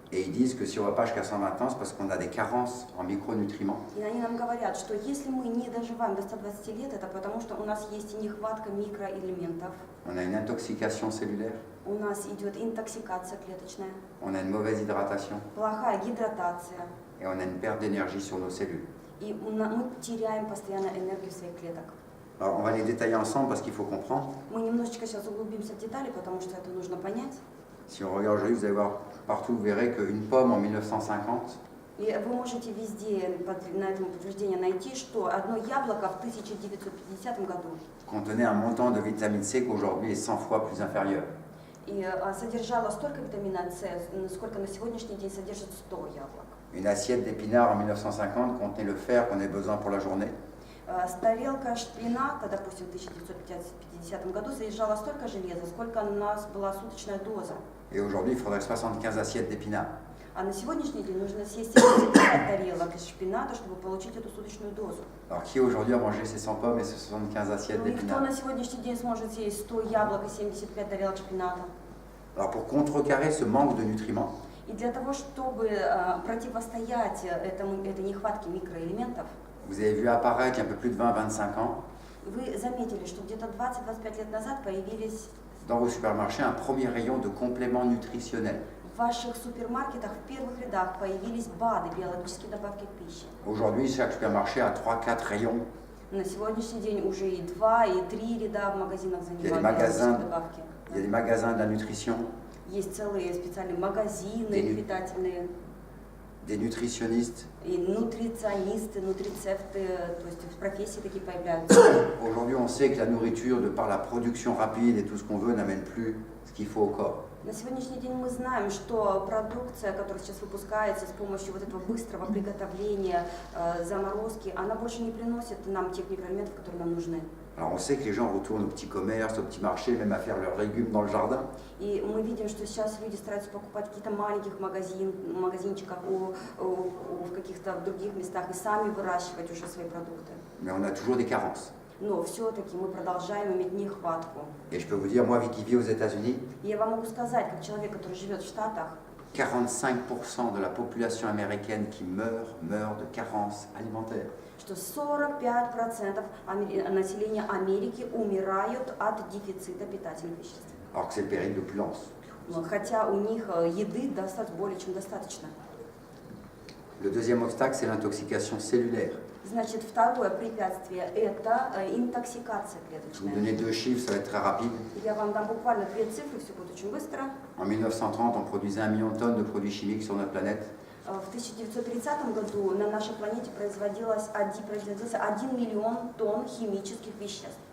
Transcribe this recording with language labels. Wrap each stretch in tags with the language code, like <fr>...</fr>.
<fr>Et ils disent que si on ne va pas jusqu'à 120 ans, c'est parce qu'on a des carences en micronutriments.</fr> <ru>И они нам говорят, что если мы не доживаем до 120 лет, это потому что у нас есть нехватка микроэлементов,</ru> <fr>On a une intoxication cellulaire,</fr> <ru>у нас идет интоксикация клеточная,</ru> <fr>on a une mauvaise hydratation</fr> <ru>плохая гидратация,</ru> <fr>et on a une perte d'énergie sur nos cellules.</fr> <ru>и мы теряем постоянно энергию своих клеток.</ru> <fr>Alors on va les détailler ensemble parce qu'il faut comprendre.</fr> <ru>Мы немножечко сейчас углубимся в детали, потому что это нужно понять.</ru> <fr>Si on regarde aujourd'hui, vous allez voir partout, vous verrez qu'une pomme en 1950,</fr> <ru>И вы можете везде на этом подтверждение найти, что одно яблоко в 1950 году</ru> <fr>contenait un montant de vitamine C qu'aujourd'hui est 100 fois plus inférieur.</fr> <ru>и содержало столько витамина С, сколько на сегодняшний день содержит 100 яблок.</ru> <fr>Une assiette d'épinards en 1950 contenait le fer qu'on avait besoin pour la journée.</fr> <ru>Тарелка шпината, допустим, в 1950 году содержала столько железа, сколько у нас была суточная доза.</ru> <fr>Et aujourd'hui, il faudrait 75 assiettes d'épinards.</fr> <ru>А на сегодняшний день нужно съесть 75 тарелок из шпината, чтобы получить эту суточную дозу.</ru> <fr>Alors qui aujourd'hui a mangé ces 100 pommes et ces 75 assiettes</fr> <ru>Ну и кто</ru> <fr>d'épinards?</fr> <ru>на сегодняшний день сможет съесть 100 яблок и 75 тарелок шпината?</ru> <fr>Alors pour contrecarrer ce manque de nutriments,</fr> <ru>И для того, чтобы противостоять этой нехватке микроэлементов,</ru> <fr>vous avez vu apparaître il y a un peu plus de 20-25 ans,</fr> <ru>вы заметили, что где-то 20-25 лет назад появились</ru> <fr>dans vos supermarchés, un premier rayon de compléments nutritionnels.</fr> <ru>в ваших супермаркетах в первых рядах появились БАДы, биологические добавки к пище.</ru> <fr>Aujourd'hui, chaque supermarché a 3-4 rayons.</fr> <ru>На сегодняшний день уже и 2, и 3 ряда в магазинах</ru> <fr>Il y a des</fr> <ru>занимают</ru> <fr>magasins,</fr> <ru>биологические добавки.</ru> <fr>il y a des magasins de la nutrition,</fr> <ru>Есть целые специальные магазины</ru> <fr>Des-</fr> <ru>питательные,</ru> <fr>des nutritionnistes.</fr> <ru>и нутриционисты, нутрицепты, то есть профессии такие появляются.</ru> <fr>Aujourd'hui, on sait que la nourriture, de par la production rapide et tout ce qu'on veut, n'amène plus ce qu'il faut au corps.</fr> <ru>На сегодняшний день мы знаем, что продукция, которая сейчас выпускается с помощью вот этого быстрого приготовления, заморозки, она больше не приносит нам тех микроэлементов, которые нам нужны.</ru> <fr>Alors on sait que les gens retournent au petit commerce, au petit marché, même à faire leurs légumes dans le jardin.</fr> <ru>И мы видим, что сейчас люди стараются покупать в каких-то маленьких магазинчиках, в каких-то других местах и сами выращивать уже свои продукты.</ru> <fr>Mais on a toujours des carences.</fr> <ru>Но все-таки мы продолжаем иметь нехватку.</ru> <fr>Et je peux vous dire, moi qui vis aux États-Unis,</fr> <ru>И я вам могу сказать, как человек, который живет в Штатах,</ru> <fr>45% de la population américaine qui meurt de carences alimentaires.</fr> <ru>что 45% населения Америки умирают от дефицита питательных веществ.</ru> <fr>Alors que c'est le péril d'opulence.</fr> <ru>Хотя у них еды более чем достаточно.</ru> <fr>Le deuxième obstacle, c'est l'intoxication cellulaire.</fr> <ru>Значит, второе препятствие – это интоксикация</ru> <fr>Je vais vous</fr> <ru>клеточная.</ru> <fr>donner deux chiffres, ça va être très rapide.</fr> <ru>Я вам дам буквально 2 цифры, все будет очень быстро.</ru> <fr>En 1930, on produisait 1 million de tonnes de produits chimiques sur notre planète.</fr> <ru>В 1930 году на нашей планете производился 1 миллион тонн химических веществ.</ru>